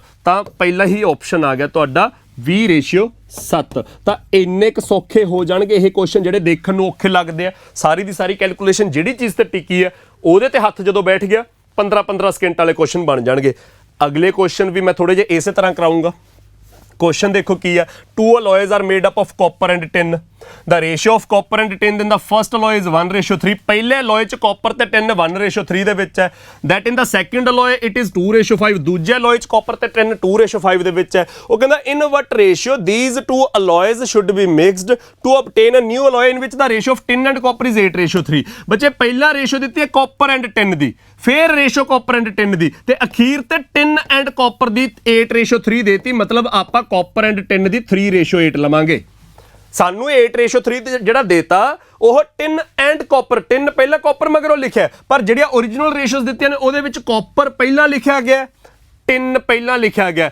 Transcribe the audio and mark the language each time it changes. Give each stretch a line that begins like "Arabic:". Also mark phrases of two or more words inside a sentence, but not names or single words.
Punjabi: ਤਾਂ ਪਹਿਲਾ ਹੀ ਆਪਸ਼ਨ ਆ ਗਿਆ ਤੁਹਾਡਾ 20:7। ਤਾਂ ਇੰਨੇ ਕੁ ਸੌਖੇ ਹੋ ਜਾਣਗੇ ਇਹ ਕੁਐਸਚਨ ਜਿਹੜੇ ਦੇਖਣ ਨੂੰ ਔਖੇ ਲੱਗਦੇ ਆ। ਸਾਰੀ ਦੀ ਸਾਰੀ ਕੈਲਕੂਲੇਸ਼ਨ ਜਿਹੜੀ ਚੀਜ਼ ਤੇ ਟਿਕੀ ਹੈ ਉਹਦੇ ਤੇ ਹੱਥ ਜਦੋਂ ਬੈਠ ਗਿਆ 15-15 ਸਕਿੰਟ ਵਾਲੇ ਕੁਐਸਚਨ ਬਣ ਜਾਣਗੇ। ਅਗਲੇ ਕੁਐਸਚਨ ਵੀ ਮੈਂ ਥੋੜੇ ਜਿਹੇ ਇਸੇ ਤਰ੍ਹਾਂ ਕਰਾਉਂਗਾ। ਕੁਐਸਚਨ ਦੇਖੋ ਕੀ ਹੈ,
English: 2 alloys are made up of copper and tin. The ratio of copper and tin in the first alloy is 1:3.
Punjabi: पहले alloy च copper ते tin 1:3 ਦੇ ਵਿੱਚ ਹੈ।
English: That in the second alloy it is 2:5.
Punjabi: ਦੂਜੇ alloy च copper ਤੇ tin 2:5 ਦੇ ਵਿੱਚ ਹੈ। ਉਹ ਕਹਿੰਦਾ
English: in what ratio these two alloys should be mixed to obtain a new alloy in which the ratio of tin and copper is 8:3.
Punjabi: ਬੱਚੇ ਪਹਿਲਾ ਰੇਸ਼ੋ ਦਿੱਤੀ ਹੈ
English: copper and tin
Punjabi: ਦੀ, ਫਿਰ ਰੇਸ਼ੋ
English: copper and tin
Punjabi: ਦੀ ਤੇ ਅਖੀਰ ਤੇ
English: tin and copper
Punjabi: ਦੀ 8:3 ਦੇਤੀ। ਮਤਲਬ ਆਪਾਂ
English: copper and tin
Punjabi: ਦੀ 3:8 ਲਵਾਂਗੇ। ਸਾਨੂੰ 8:3 ਜਿਹੜਾ ਦੇਤਾ ਉਹ
English: tin and copper,
Punjabi: tin ਪਹਿਲਾਂ copper ਮਗਰੋਂ ਲਿਖਿਆ ਪਰ ਜਿਹੜੀਆਂ ਓਰੀਜਨਲ ਰੇਸ਼ੋਸ ਦਿੱਤੀਆਂ ਨੇ ਉਹਦੇ ਵਿੱਚ copper ਪਹਿਲਾਂ ਲਿਖਿਆ ਗਿਆ, tin ਪਹਿਲਾਂ ਲਿਖਿਆ ਗਿਆ।